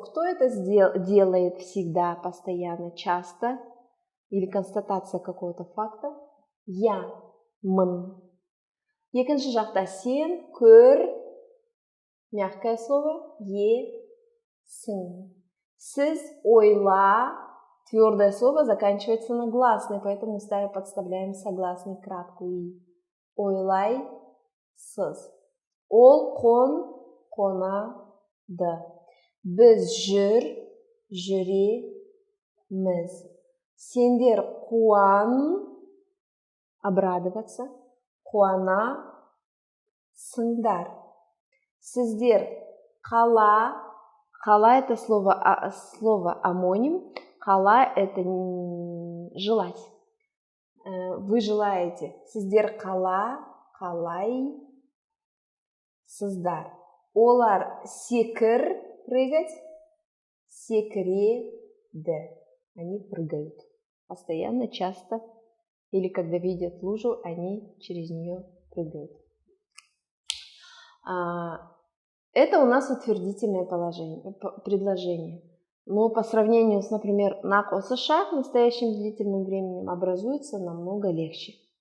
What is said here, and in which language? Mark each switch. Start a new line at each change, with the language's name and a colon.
Russian: Кто это делает всегда, постоянно, часто, или констатация какого-то факта? Я, мын.
Kazakh: Екінші жақта сен, көр,
Russian: мягкое слово,
Kazakh: сің. Сіз, ойла,
Russian: твердое слово заканчивается на гласный, поэтому подставляем согласный краткую и.
Kazakh: Ойлай, сыз. Ол, қон, қонады. Біз жүреміз. Сендер қуан, обрадоваться, қуанасыңдар. Сіздер қала,
Russian: қала это слово амоним, қала это желать. Вы желаете.
Kazakh: Сіздер қала, қалайсыздар. Олар секір, прыгать, секіреді.
Russian: Они прыгают. Постоянно, часто, или когда видят лужу, они через нее прыгают. Это у нас утвердительное предложение. Но по сравнению с, например, нак-осышак, настоящим длительным временем, образуется намного легче.